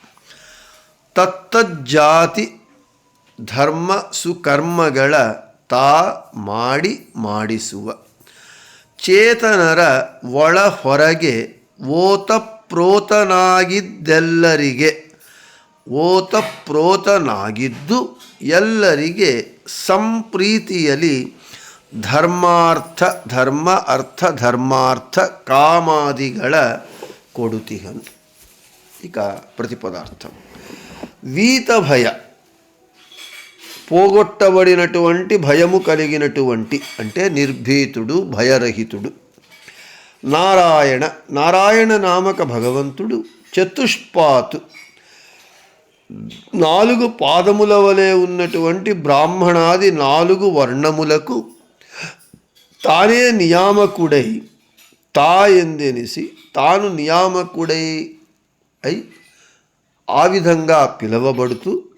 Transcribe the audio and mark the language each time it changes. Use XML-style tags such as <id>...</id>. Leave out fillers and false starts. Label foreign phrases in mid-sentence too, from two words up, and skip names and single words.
<kn>ತತ್ತಜ್ಜಾತಿ ಧರ್ಮ ಸುಕರ್ಮಗಳ ತಾ ಮಾಡಿ ಮಾಡಿಸುವ ಚೇತನರ ಒಳ ಹೊರಗೆ ಓತಪ್ರೋತನಾಗಿದ್ದೆಲ್ಲರಿಗೆ ಓತಪ್ರೋತನಾಗಿದ್ದು ಎಲ್ಲರಿಗೆ ಸಂಪ್ರೀತಿಯಲಿ ಧರ್ಮಾರ್ಥ ಧರ್ಮ ಅರ್ಥ ಧರ್ಮಾರ್ಥ ಕಾಮಾದಿಗಳ ಕೊಡುತಿಹನು.</kn> <te>ఇక ప్రతిపదార్థం. వీతభయ పోగొట్టబడినటువంటి భయము కలిగినటువంటి అంటే నిర్భీతుడు భయరహితుడు. నారాయణ నారాయణ నామక భగవంతుడు చతుష్పాతు 4 పాదముల వలె ఉన్నటువంటి బ్రాహ్మణాది 4 వర్ణములకు తానే నియామకుడై ఎందెనిసి తాను నియామకుడై అయి ఆ విధంగా పిలవబడుతూ</te>